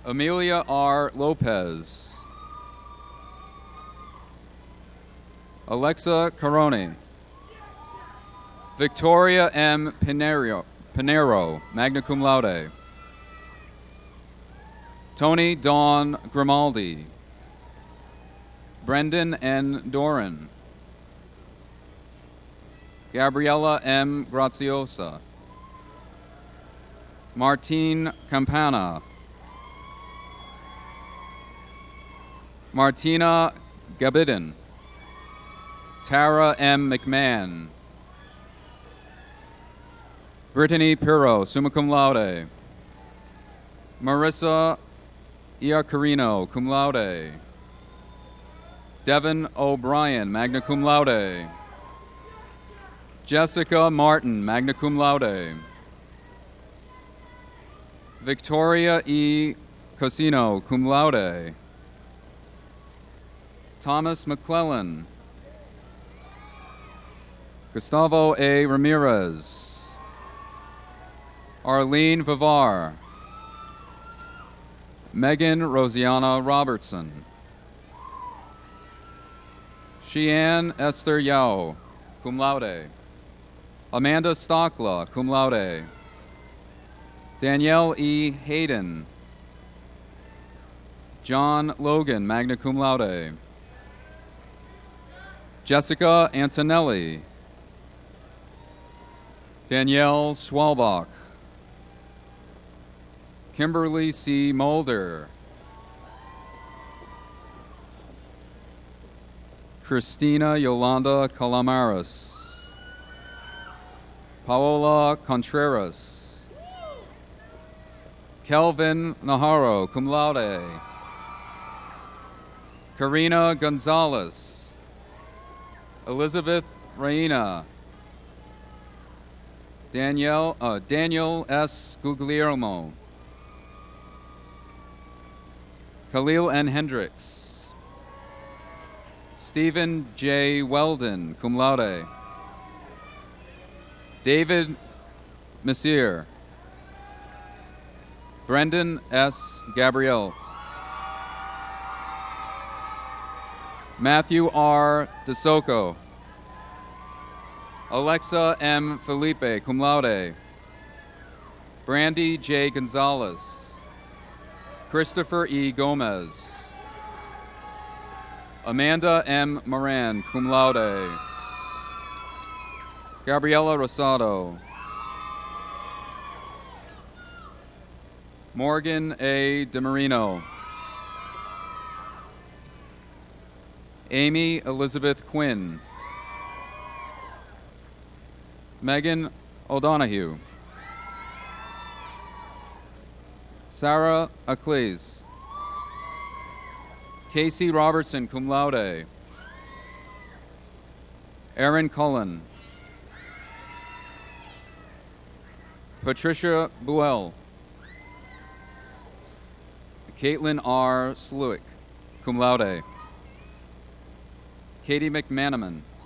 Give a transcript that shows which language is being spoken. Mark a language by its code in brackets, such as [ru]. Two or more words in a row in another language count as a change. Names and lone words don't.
[en] Amelia R. Lopez. Alexa Caroni. Victoria M. Pinero, [la] magna cum laude. [en] Tony Dawn Grimaldi. Brendan N. Doran. Gabriella M. Graziosa. Martine Campana. Martina Gabidin. Tara M. McMahon. Brittany Pirro, [la] summa cum laude. [en] Marissa Iacarino, [la] cum laude. [en] Devin O'Brien, [la] magna cum laude. [en] Jessica Martin, [la] magna cum laude. [en] Victoria E. Cosino, [la] cum laude. [en] Thomas McClellan. Gustavo A. Ramirez. Arlene Vivar. Megan Rosiana Robertson. Sheanne Esther Yao, [la] cum laude. [en] Amanda Stockla, [la] cum laude. [en] Danielle E. Hayden. John Logan, [la] magna cum laude. [en] Jessica Antonelli. Danielle Swalbach. Kimberly C. Mulder. Christina Yolanda Calamares. Paola Contreras. Kelvin Naharo, [la] cum laude. [en] Karina Gonzalez. Elizabeth Reina. Daniel S. Guglielmo. Khalil N. Hendricks. Stephen J. Weldon, [la] cum laude. [en] David Messier. Brendan S. Gabriel. Matthew R. DeSoco. Alexa M. Felipe, [la] cum laude. [en] Brandy J. Gonzalez. Christopher E. Gomez. Amanda M. Moran, [la] cum laude. [en] Gabriela Rosado. Morgan A. DeMarino. Amy Elizabeth Quinn. Megan O'Donoghue. Sarah Acles. Casey Robertson, [la] cum laude. [en] Aaron Cullen. Patricia Buell. Caitlin R. Sluick, [la] cum laude. [en] Katie McManaman.